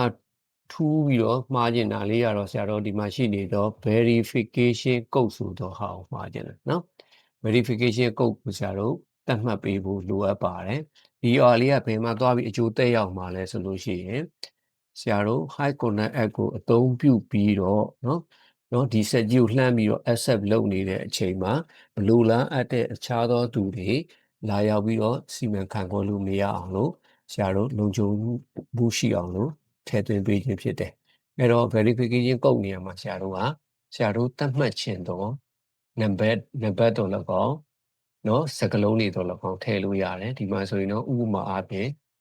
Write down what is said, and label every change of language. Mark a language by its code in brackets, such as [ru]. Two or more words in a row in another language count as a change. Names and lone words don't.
[my] ထူးပြီးတော့မှားကျင်တာလေးကတော့ဆရာတို့ဒီမှာရှိနေတော့ [en] verification code [my] ဆိုတော့ဟာကိုမှားကျင်တယ်เนาะ [en] verification code [my] ကိုဆရာတို့သတ်မှတ်ပေးဖို့လိုအပ်ပါတယ် ဒီလေးကဘယ်မှာသွားပြီးအကျိုးသက်ရောက်မှာလဲဆိုလို့ရှိရင်ဆရာတို့ [en] high connect app [my] ကိုအသုံးပြုပြီးတော့เนาะ ဒီ set ကြီးကိုလှမ်းပြီးတော့ accept လုပ်နေတဲ့အချိန်မှာဘလိုလားအပ်တဲ့အခြားသောသူတွေလာရောက်ပြီးတော့စီမံခန့်ခွဲလို့မရအောင်လို့ဆရာတို့လုံခြုံမှုရှိအောင်လို့ထည့်သွင်းပေးခြင်းဖြစ်တယ်အဲ့တော့ [en] verification code [my] နေရာမှာဆရာတို့သတ်မှတ်ခြင်းတော့နံပါတ်တော့လည်းကောเนาะစကလုံးတွေတော့လည်းကောထည့်လို့ရတယ်ဒီမှာဆိုရင်တော့ဥပမာအားဖြင့်